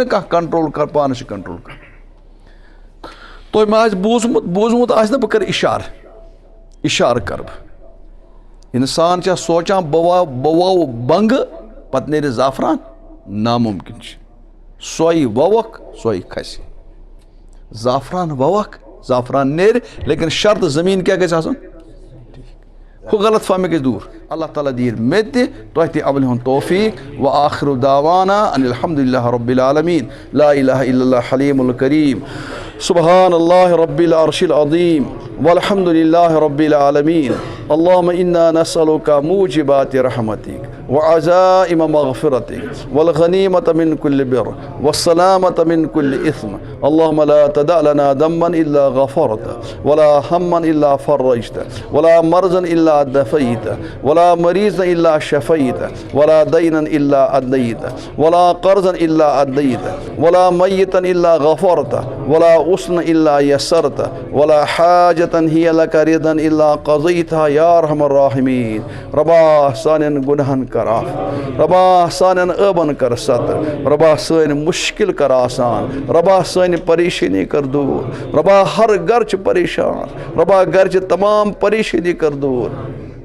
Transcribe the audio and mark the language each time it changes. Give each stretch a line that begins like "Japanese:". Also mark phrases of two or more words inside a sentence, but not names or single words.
Kashmiri: نہٕ کانٛہہ کنٹرول کر پانس چھِ کنٹرول کران تۄہہِ ما آسہِ بوٗزمُت آسہِ نہٕ بہٕ کرٕ اشارٕ کرٕ بہٕ انسان چھا سونچان بہٕ ووٕ بنگہٕ پتہٕ نیرِ زعفران ناممکن چھُ سۄے ووکھ سۄے کھسہِ زعفران ووکھ زعفران نیرِ لیکن شرط زمیٖن کیٛاہ گژھِ آسُن ہُہ غلط فہمی گژھِ دوٗر اللہ تعالیٰ دِیِن مےٚ تہِ تۄہہِ تہِ عملہِ ہُنٛد توفیٖق
Arabic: و آخر دعوانا ان الحمد للہ رب العالمین لا الہ الا اللہ حلیم الکریم سبحان اللہ رب العرش العظیم والحمد للہ رب العالمین اللہم انا نسألک موجبات رحمتک وعزائم مغفرتک والغنیمة من كل بر والسلامة من كل اثم اللہم لا تدع لنا ذنبا الا غفرت ولا ہما الا فرجت ولا مرضا الا دفیت ولا مریضا الا شفیت ولا دینا الا ادیت ولا قرضا الا ادیت ولا میتا الا غفرت ولا حسن الا یسرت ولا حاجة هي لك رضا الا قضيتها یا ارحم الراحمین
Kashmiri: ربا سانین گناہن کر عفو ربا سانین عٲبن کر ستر ربا سٲنۍ مشکل کر آسان ربا سٲنۍ پریشانی کر دور ربا ہر گھر چھُ پریشان ربا گھرچہِ تمام پریشانی کر دور